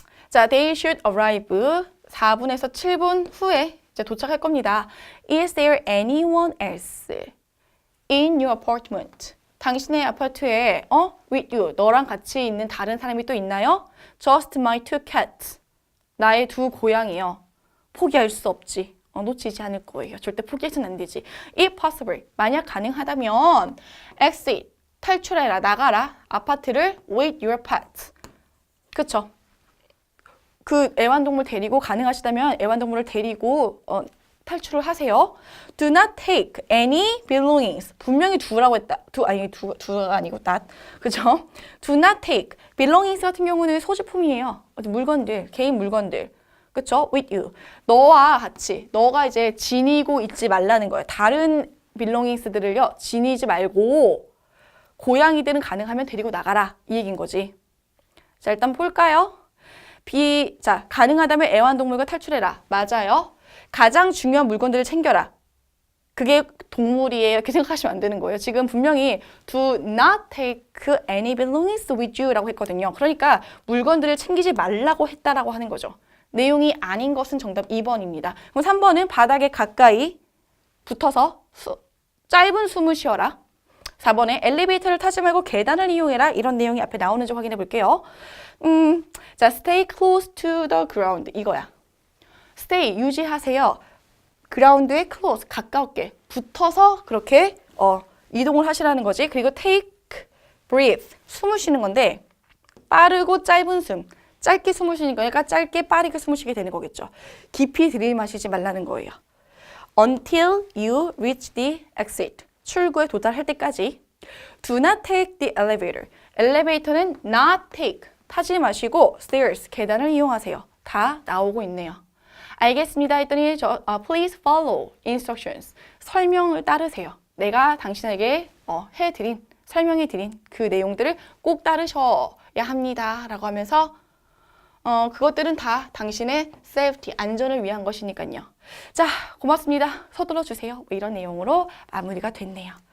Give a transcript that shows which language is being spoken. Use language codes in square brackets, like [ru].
[ko] 자, [en] they should arrive [ko] 4분에서 7분 후에 이제 도착할 겁니다. [en] Is there anyone else in your apartment? [ko] 당신의 아파트에 [en] with you, [ko] 너랑 같이 있는 다른 사람이 또 있나요? [en] Just my two cats. [ko] 나의 두 고양이요. 포기할 수 없지. 놓치지 않을 거예요. 절대 포기해서는 안 되지. [en] If possible, [ko] 만약 가능하다면 exit, 탈출해라, 나가라. 아파트를 [en] with your pet. [ko] 그쵸? 그 애완동물 데리고 가능하시다면 애완동물을 데리고 탈출을 하세요. [en] Do not take any belongings. [ko] 분명히 두라고 했다. 두가 아니고 that. 그죠? [en] Do not take. [ko] belongings 같은 경우는 소지품이에요. 물건들, 개인 물건들. 그쵸? [en] with you. [ko] 너와 같이. 너가 이제 지니고 있지 말라는 거예요. 다른 belongings들을요. 지니지 말고 고양이들은 가능하면 데리고 나가라. 이 얘기인 거지. 자, 일단 볼까요? 자, 가능하다면 애완동물과 탈출해라. 맞아요. 가장 중요한 물건들을 챙겨라. 그게 동물이에요. 이렇게 생각하시면 안 되는 거예요. 지금 분명히 [en] do not take any belongings with you [ko] 라고 했거든요. 그러니까 물건들을 챙기지 말라고 했다라고 하는 거죠. 내용이 아닌 것은 정답 2번입니다. 그럼 3번은 바닥에 가까이 붙어서 짧은 숨을 쉬어라. 4번에 엘리베이터를 타지 말고 계단을 이용해라. 이런 내용이 앞에 나오는지 확인해 볼게요. [en] 자, stay close to the ground. [ko] 이거야. stay, 유지하세요. ground에 close, 가깝게 붙어서 그렇게 이동을 하시라는 거지. 그리고 take, breathe, 숨을 쉬는 건데 빠르고 짧은 숨. 짧게 숨을 쉬니까 짧게 빠르게 숨을 쉬게 되는 거겠죠. 깊이 들이마시지 말라는 거예요. [en] Until you reach the exit. [ko] 출구에 도달할 때까지. [en] Do not take the elevator. [ko] 엘리베이터는 not take. 타지 마시고 stairs, 계단을 이용하세요. 다 나오고 있네요. 알겠습니다 했더니 [en] please follow instructions. [ko] 설명을 따르세요. 내가 당신에게 설명해드린 그 내용들을 꼭 따르셔야 합니다. 라고 하면서 그것들은 다 당신의 safety, 안전을 위한 것이니까요. 자, 고맙습니다. 서둘러 주세요. 이런 내용으로 마무리가 됐네요.